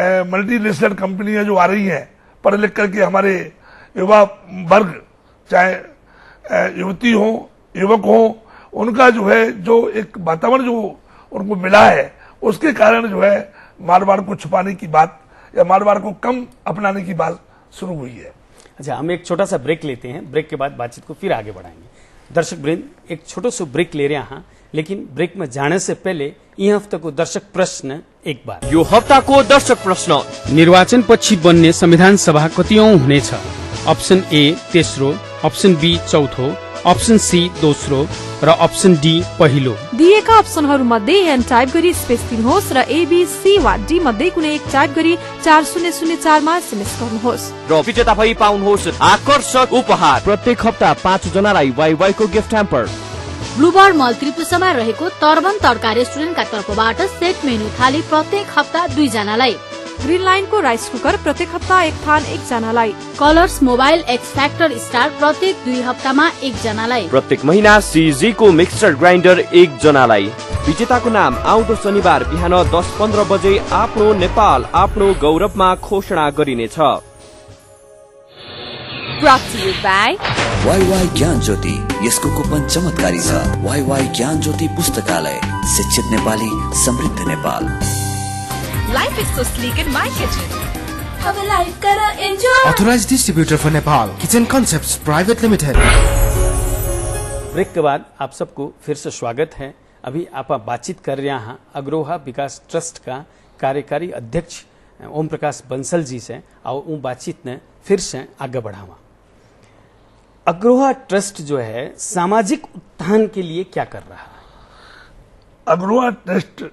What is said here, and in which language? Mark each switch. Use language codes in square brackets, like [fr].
[hi] Multinational कंपनियां जो आ रही हैं, पढ़ लिख करके हमारे युवा वर्ग, चाहे युवती हो युवक हो, उनका जो है जो एक वातावरण जो उनको मिला है, उसके कारण जो है मारवाड़ को छुपाने की बात या मारवाड़ को कम अपनाने की बात शुरू हुई है। अच्छा, हम एक छोटा सा ब्रेक लेते हैं, ब्रेक के बाद बातचीत को फिर आगे बढ़ाएंगे। [mwr] दर्शक वृंद, एक छोटो सो ब्रेक ले रहे हैं, लेकिन ब्रेक में जाने से पहले यह हफ्ता को दर्शक प्रश्न एक बार। [ne] यो हप्ताको दर्शक प्रश्न, निर्वाचन पछि बन्ने संविधान सभा कतिऔं हुनेछ? अप्सन ए तेस्रो, अप्सन बी चौथो, अप्सन सी दोस्रो र अप्सन डी पहिलो। दिएका अप्सनहरू मध्ये एन टाइप गरी स्पेस दिनुहोस् र एबीसी वा डी मध्ये कुनै एक टाइप गरी 4004 मा एसएमएस गर्नुहोस् र विजेता भई पाउनुहोस् आकर्षक उपहार। प्रत्येक हप्ता 5 जनालाई वाइवाई को गिफ्ट ह्याम्पर। ब्लूबर्ड मल त्रिपुरामा रहेको तर्बन तड्का रेस्टुरेन्टका तर्फबाट सेट मेनु थाली प्रत्येक हप्ता 2 जनालाई। ग्रीन लाइन को राइस कुकर प्रत्येक हप्ता एक थान 1 जनालाई। Colours mobile x factor star प्रत्येक 2 हप्तामा 1 जनालाई। प्रत्येक महीना सीजी को मिक्सर ग्राइन्डर 1 जनालाई। विजेताको नाम आउँदो शनिबार बिहान 10:15 बजे आफ्नो नेपाल आफ्नो गौरवमा घोषणा गरिनेछ। [en] Brought to you by [ne] WaiWai ज्ञान ज्योति, यसको कुपन चमत्कारी छ। वाईवाई ज्ञान ज्योति पुस्तकालय, शिक्षित नेपाली समृद्ध Nepal. [en] Life is so sleek in my kitchen. [ne] अब लाइफ करा enjoy. [en] Authorized distributor for Nepal, Kitchen Concepts Private Limited. [hi] Break के बाद आप सबको फिर से स्वागत है। अभी आप बातचीत कर रहे हैं अग्रोहा विकास ट्रस्ट का कार्यकारी अध्यक्ष ओम प्रकाश बंसल जी से, और वो बातचीत ने फिर से आगे बढ़ावा। अग्रोहा ट्रस्ट जो है सामाजिक उत्थान के लिए क्या कर रहा है?